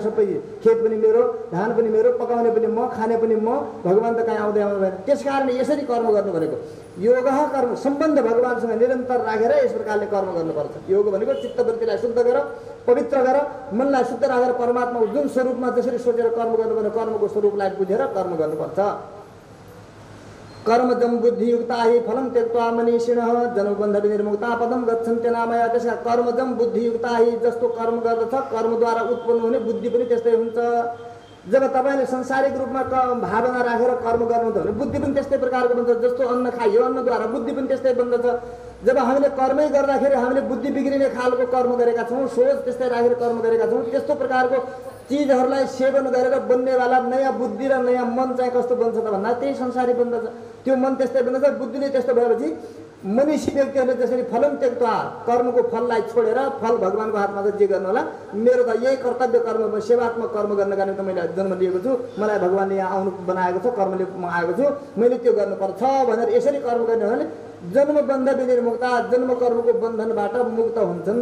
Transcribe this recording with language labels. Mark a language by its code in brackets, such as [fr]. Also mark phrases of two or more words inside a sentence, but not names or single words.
[ne] सबै खेत पनि मेरो, धान पनि मेरो, पकाउने पनि म, खाने पनि म, भगवान् त कहीँ आउँदै भएन। त्यस कारणले यसरी कर्म गर्नु भनेको योग कर्म, सम्बन्ध भगवान्सँग निरन्तर राखेर यस प्रकारले कर्म गर्नुपर्छ। योग भनेको चित्तवृत्तिलाई शुद्ध गर, पवित्र गर, मनलाई शुद्ध राखेर परमात्मा जुन स्वरूपमा जसरी सोचेर कर्म गर्नुपर्ने कर्मको स्वरूपलाई बुझेर कर्म गर्नुपर्छ। [sa] कर्मजं बुद्धियुक्ता हि फलं त्यक्त्वा मनीषिणः जन्मबन्ध विनिर्मुक्ता पदं गच्छन्ति नामया। त्यसका कर्मजं बुद्धियुक्ता हि, [ne] जस्तो कर्म गर्दछ कर्मद्वारा उत्पन्न हुने बुद्धि पनि त्यस्तै हुन्छ। जब तपाईँले संसारिक रूपमा भावना राखेर कर्म गर्नुहुन्छ भने बुद्धि पनि त्यस्तै प्रकारको बन्छ। जस्तो अन्न खाइयो, अन्नद्वारा बुद्धि पनि त्यस्तै बन्दछ। जब हामीले कर्मै गर्दाखेरि हामीले बुद्धि बिग्रिने खालको कर्म गरेका छौँ, सोच त्यस्तै राखेर कर्म गरेका छौँ, त्यस्तो प्रकारको चिजहरूलाई सेवन गरेर बन्नेवाला नयाँ बुद्धि र नयाँ मन चाहिँ कस्तो बन्छ त भन्दा त्यही संसारी बन्दछ। त्यो मन त्यस्तै बन्दछ, बुद्धिले त्यस्तो भएपछि मनीषी व्यक्तिहरूले जसरी [sa] फलं त्यक्त्वा, [ne] कर्मको फललाई छोडेर फल भगवान्को हातमा छ, जे गर्नु होला, मेरो त यही कर्तव्य कर्म, सेवात्मक कर्म गर्नका निम्ति मैले जन्म लिएको छु, मलाई भगवान्ले यहाँ आउनु बनाएको छ, कर्मले म आएको छु, मैले त्यो गर्नुपर्छ भनेर यसरी कर्म गर्ने हो भने [sa] जन्मबन्ध विनिर्मुक्ता, [ne] जन्म कर्मको बन्धनबाट मुक्त हुन्छन्।